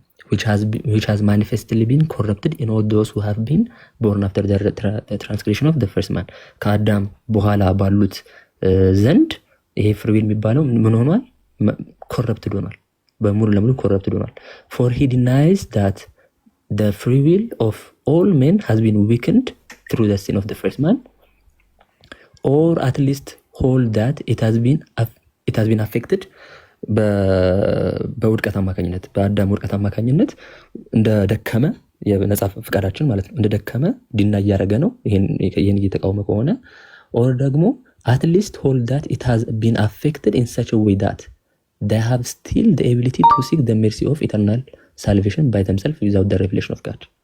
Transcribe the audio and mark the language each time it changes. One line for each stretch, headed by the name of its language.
English: which has manifestly been corrupted in all those who have been born after the transgression of the first man.
Amharic: ከአዳም በኋላ ባሉት ዘንድ ይሄ ፍሪ ዊል የሚባለው ምን ሆኗል? ኮረፕትድ ሆኗል። በሙሉ ለሙሉ ኮረፕትድ ሆኗል።
English: for he denies that the free will of all men has been weakened through the sin of the first man, or at least hold that it has been affected
Amharic: በውድቀት አማካኝነት በአዳም ውድቀት አማካኝነት እንደደከመ የነጻ ፍቃዳችን ማለት ነው እንደደከመ ዲና እያደረገ ነው ይሄን እየተቃወመ ከሆነ
English: or
Amharic: ደግሞ
English: at least hold that it has been affected in such a way that they have still the ability to seek the mercy of eternal salvation by themselves without the revelation of God.